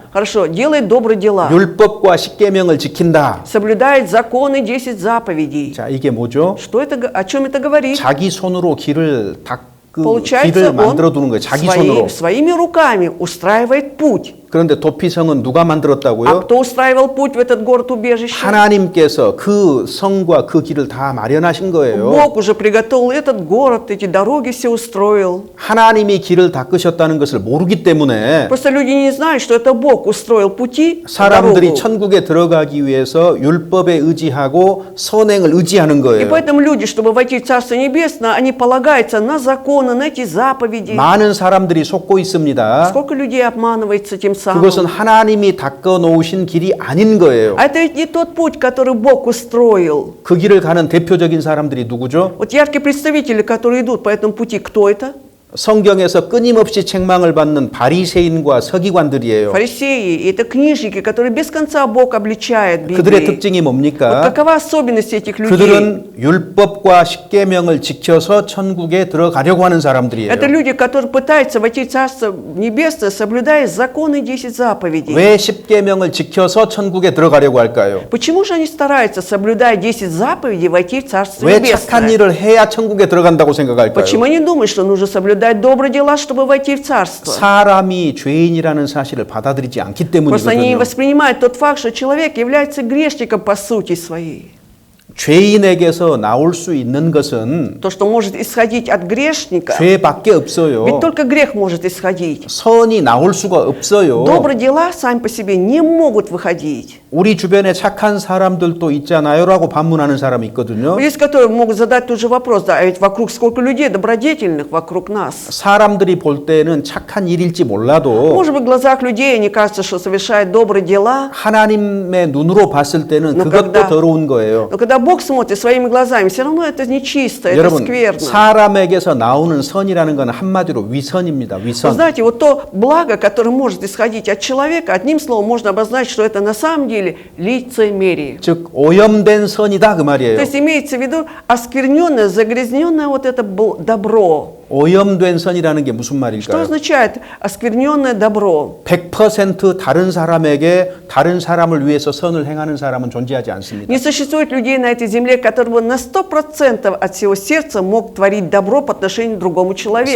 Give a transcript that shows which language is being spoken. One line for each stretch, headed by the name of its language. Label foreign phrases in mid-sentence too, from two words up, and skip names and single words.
Russian: Хорошо, делает добрые дела,
Korean: 율법과 십계명을 지킨다.
Russian: соблюдает законы 10 заповедей.
Korean: 자, 이게 뭐죠?
Russian: Что это, о чем это говорит?
Korean: 자기 손으로 길을
Russian: Получается,
Korean: 길을
Russian: он
Korean: 만들어 두는 거예요. 자기 손으로.
Russian: своими руками устраивает путь.
Korean: 그런데 도피성은 누가
Russian: А
Korean: 만들었다고요?
Russian: кто устраивал путь в этот город-убежище?
Korean: 하나님께서 그 성과 그 길을 다 마련하신 거예요.
Russian: Бог уже приготовил этот город, эти дороги все устроил.
Korean: 하나님이 길을 닦으셨다는 것을 모르기 때문에
Russian: Просто люди не знают, что это Бог устроил пути,
Korean: 사람들이
Russian: дорогу.
Korean: 천국에 들어가기 위해서 율법에 의지하고 선행을 의지하는
Russian: И
Korean: 거예요.
Russian: поэтому люди, чтобы войти в Царство Небесное, они полагаются на законы, на эти заповеди.
Korean: 많은 사람들이 속고 있습니다.
Russian: Сколько людей обманывается тем самым.
Korean: 그것은 하나님이 닦아 놓으신 길이 아닌 거예요.
Russian: А это ведь не тот путь, который Бог устроил.
Korean: 그 길을 가는 대표적인 사람들이 누구죠?
Russian: Вот яркие представители, которые идут по этому пути, кто это?
Korean: 성경에서 끊임없이 책망을 받는 바리새인과 서기관들이에요.
Russian: Фарисеи, это книжники, которые без конца Бог обличает в
Korean: 그들의
Russian: Библии.
Korean: 특징이
Russian: Вот
Korean: 뭡니까?
Russian: какова особенность этих людей?
Korean: 그들은 율법과 십계명을 지켜서 천국에 들어가려고 하는 사람들이에요.
Russian: Это люди, которые пытаются войти в Царство Небесное, соблюдая законы 10 заповедей.
Korean: 왜 십계명을 지켜서 천국에 들어가려고 할까요?
Russian: Почему же они стараются, соблюдая 10 заповедей, войти в Царство
Korean: 왜 착한
Russian: Небесное?
Korean: 일을 해야 천국에 들어간다고 생각할까요?
Russian: Почему они думают, что нужно соблюдать добрые дела, чтобы войти в Царство?
Korean: 사람이 죄인이라는 사실을 받아들이지 않기
Russian: Просто они не
Korean: 때문이거든요.
Russian: воспринимают тот факт, что человек является грешником по сути своей.
Korean: 죄인에게서 나올 수 있는 것은
Russian: То, что может исходить от грешника,
Korean: 죄밖에 없어요.
Russian: ведь только грех может исходить.
Korean: 선이 나올 수가 없어요.
Russian: Добрые дела сами по себе не могут выходить.
Korean: 우리 주변에 착한 사람들도 있잖아요라고 반문하는 사람이 있거든요.
Russian: Есть, которые могут задать тот же вопрос, да, а ведь вокруг сколько людей добродетельных вокруг нас.
Korean: 사람들이 볼 때는 착한 일일지 몰라도
Russian: Может быть, в глазах людей они кажется, что совершают добрые дела,
Korean: 하나님의 눈으로 봤을 때는
Russian: Но
Korean: 그것도
Russian: когда-
Korean: 더러운 거예요.
Russian: но когда Бог смотрит своими глазами, все равно это нечисто, это
Korean: 여러분,
Russian: скверно.
Korean: 사람에게서 나오는 선이라는 건 한마디로 위선입니다.
Russian: Вы
Korean: 위선.
Russian: знаете, вот то благо, которое может исходить от человека, одним словом можно обозначить, что это на самом деле лицемерие.
Korean: 즉 오염된 선이다 그 말이에요.
Russian: То есть имеется в виду оскверненное, загрязненное вот это добро.
Korean: 오염된 선이라는 게 무슨
Russian: Что
Korean: 말일까요?
Russian: означает оскверненное добро?
Korean: 100% 다른 사람에게 다른 사람을 위해서 선을 행하는 사람은 존재하지 않습니다.
Russian: Не существует людей на этой земле, которые на 100% от всего сердца мог творить добро по отношению к другому человеку.